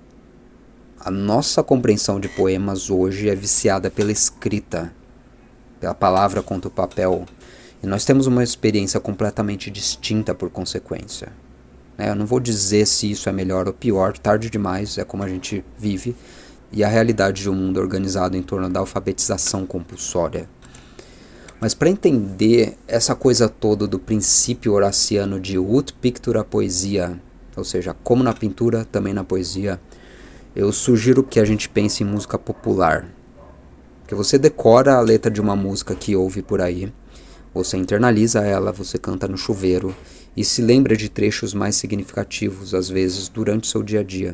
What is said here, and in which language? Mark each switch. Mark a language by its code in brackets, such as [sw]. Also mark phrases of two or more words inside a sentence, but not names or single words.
[pt] A nossa compreensão de poemas hoje é viciada pela escrita, pela palavra contra o papel, e nós temos uma experiência completamente distinta por consequência. Eu não vou dizer se isso é melhor ou pior, tarde demais, é como a gente vive, e a realidade de um mundo organizado em torno da alfabetização compulsória. Mas para entender essa coisa toda do princípio horaciano de [la] ut pictura poesia, [pt] ou seja, como na pintura, também na poesia, eu sugiro que a gente pense em música popular. Que você decora a letra de uma música que ouve por aí, você internaliza ela, você canta no chuveiro e se lembra de trechos mais significativos, às vezes, durante seu dia a dia.